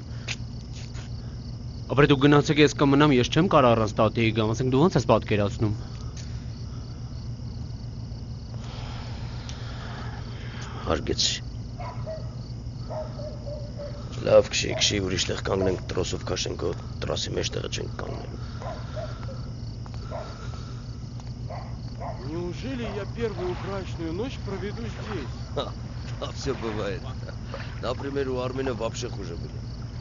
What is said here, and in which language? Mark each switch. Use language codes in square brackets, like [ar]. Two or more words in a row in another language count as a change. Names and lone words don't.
[hy] Ապա դու գնացեք, ես կմնամ, ես չեմ կարող առանց տատիի գամ, ասենք դու ո՞նց ես պատկերացնում։ Հարգեցի։ Լավ, քշի, ուրիշ տեղ կանգնենք, տրոսով քաշենք, տրասի մեջ տեղը չենք կանգնել։ [ru] Неужели я первую брачную ночь проведу здесь? А все бывает. Например, у Армена вообще хуже было.